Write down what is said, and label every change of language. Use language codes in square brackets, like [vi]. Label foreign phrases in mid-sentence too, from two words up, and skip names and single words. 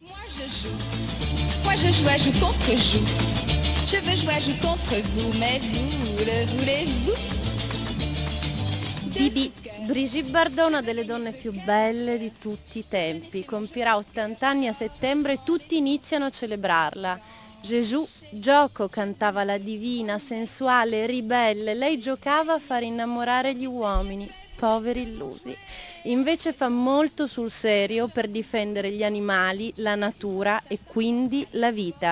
[fr] Je joue. Moi je joue contre joue. Je veux jouer, joue contre vous, mais vous, le voulez-vous? [it] Bibi, Brigitte Bardot, una delle donne più belle di tutti i tempi, compirà 80 anni a settembre e tutti iniziano a celebrarla. Gesù, gioco, cantava la divina, sensuale, ribelle, lei giocava a far innamorare gli uomini, poveri illusi. Invece fa molto sul serio per difendere gli animali, la natura e quindi la vita.